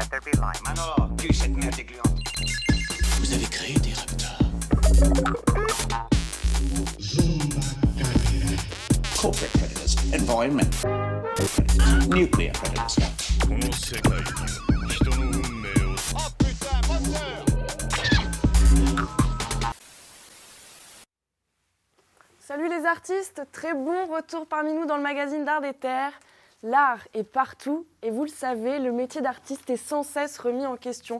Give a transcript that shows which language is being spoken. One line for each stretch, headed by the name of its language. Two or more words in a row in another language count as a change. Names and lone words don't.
French: Alors, tue cette merde gluante. Vous avez créé des raptors.
English: Corporate predators, environmental predators, nuclear predators.
Japanese: この世界に人の運命を
French: Salut les artistes, très bon retour parmi nous dans le magazine d'Art des Terres. L'art est partout et vous le savez, le métier d'artiste est sans cesse remis en question.